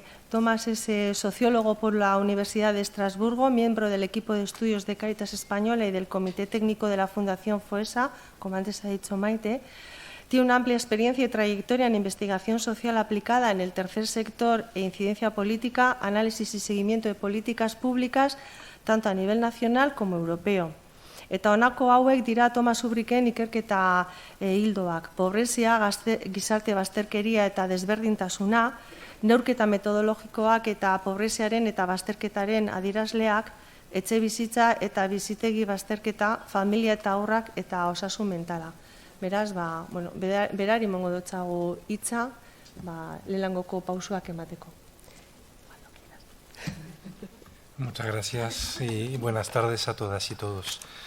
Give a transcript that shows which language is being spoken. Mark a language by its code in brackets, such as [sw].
[es] Tomás es sociólogo por la Universidad de Estrasburgo, miembro del equipo de estudios de Cáritas Española y del Comité Técnico de la Fundación FOESA, como antes ha dicho Maite. Tiene una amplia experiencia y trayectoria en investigación social aplicada en el tercer sector e incidencia política, análisis y seguimiento de políticas públicas, tanto a nivel nacional como europeo. [eu] Eta honako hauek dira Tomás Ubricen ikerketa ildoak: pobrezia, gizarte bazterkeria eta desberdintasuna, neurketa metodologikoak eta pobreziaren eta bazterketaren adierazleak, etxebizitza eta bizitegi bazterketa, familia eta haurrak eta osasun mentala. Beraz, berari emango dotzagu hitza, lehengoko pausuak emateko. [es] Muchas gracias y buenas tardes a todas y todos.